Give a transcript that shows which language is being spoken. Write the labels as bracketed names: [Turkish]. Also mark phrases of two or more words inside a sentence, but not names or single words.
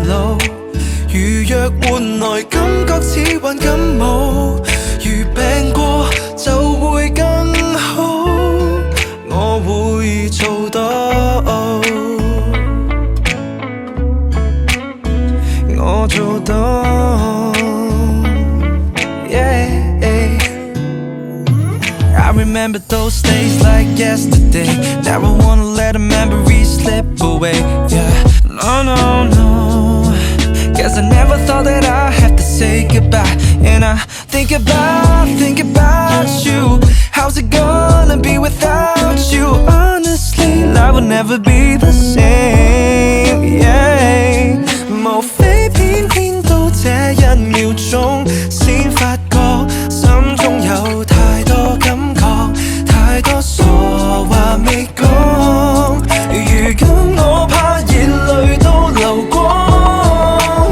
[Cantonese] 老，如若換來感覺似患感冒，如病過就會更好，我會做到，我做到。 [English] I remember those days like yesterday. Never wanna let a memory slip away. Yeah, no, no, no. Guess I never thought that I have to say goodbye. And I think about you. How's it gonna be without you? Honestly, life will never be the same. Yeah. [Cantonese] 無非偏偏到這一秒鐘，先發覺心中有太多感覺，太多傻話未講。如今我怕熱淚都流光。